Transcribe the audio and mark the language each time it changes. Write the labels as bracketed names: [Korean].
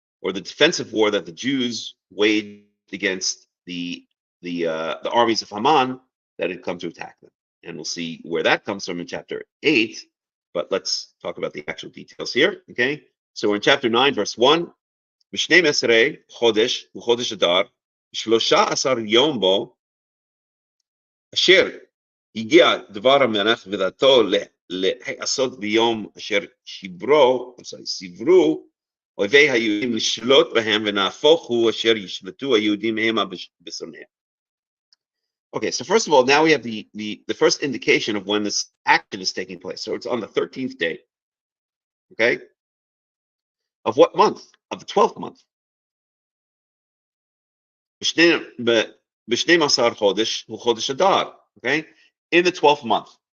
[English] or the defensive war that the Jews waged against the armies of Haman that had come to attack them. And we'll see where that comes from in chapter 8. But let's talk about the actual details here. Okay, so we're in chapter 9, verse 1. [Hebrew] בשנים עשרה חודש וחודש אדר, 13 יום בו, אשר הגיע דבר המלך ודעתו להיעשות ביום אשר סיברו אויבי היהודים לשלוט בהם, ונהפוך הוא אשר ישלטו היהודים המה בשונאיהם. [English] Okay, so first of all, now we have the first indication of when this action is taking place. So it's on the 13th day. Okay? Of what month? Of the 12th month. [Hebrew] ב-12 חודש הוא חודש אדר. [English] Okay? In the 12th month.